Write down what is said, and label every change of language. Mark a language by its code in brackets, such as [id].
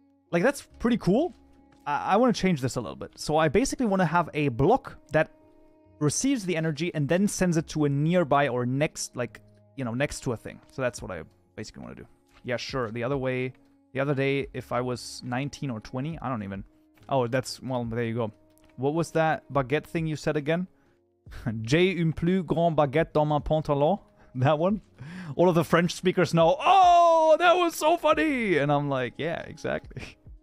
[en] Like, that's pretty cool. I want to change this a little bit. So I basically want to have a block that receives the energy and then sends it to a nearby or next, like, you know, next to a thing. So that's what I basically want to do. Yeah, sure. The other day, if I was 19 or 20, I don't even. Oh, well, there you go. What was that baguette thing you said again? [fr] J'ai une plus grande baguette dans mon pantalon. [en] That one? All of the French speakers know, oh, that was so funny! And I'm like, yeah, exactly.